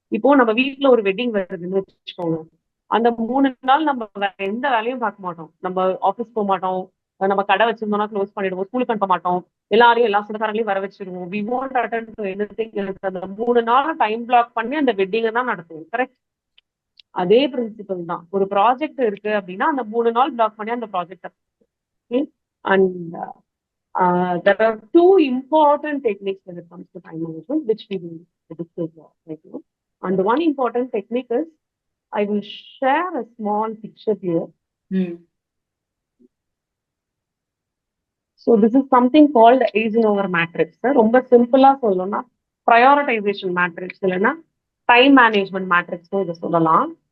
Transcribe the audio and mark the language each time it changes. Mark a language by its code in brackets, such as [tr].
[ta] இப்போ நம்ம வீட்டுல ஒரு வெட்டிங் வருதுன்னு வச்சுக்கோங்க, அந்த 3 நாள் நம்ம வேற எந்த வேலையும் பார்க்க மாட்டோம், நம்ம ஆஃபீஸ் போக மாட்டோம், நம்ம கடை வச்சிருந்தோம்னா க்ளோஸ் பண்ணிடுவோம், ஸ்கூலுக்கு அனுப்ப மாட்டோம், எல்லாரையும் எல்லா சொந்தக்காரங்களையும் வர வச்சிருவோம். [en] We want attend to anything. [ta] அந்த 3 நாள் டைம் பிளாக் பண்ணி அந்த வெட்டிங்கை தான் நடத்துவோம். கரெக்ட்? அதே பிரின்சிபல் தான். ஒரு ப்ராஜெக்ட் இருக்கு அப்படின்னா அந்த 3 நாள் பிளாக் பண்ணி அந்த project. [en] And there are two important techniques when it comes to time management, which we will discuss right now. And the one important technique is, I will share a small picture here. So this is something called Eisenhower matrix. [ta] ரொம்ப சிம்பிளா சொல்லணும்னா prioritization matrix, இல்லைன்னா time management matrix இதை சொல்லலாம்.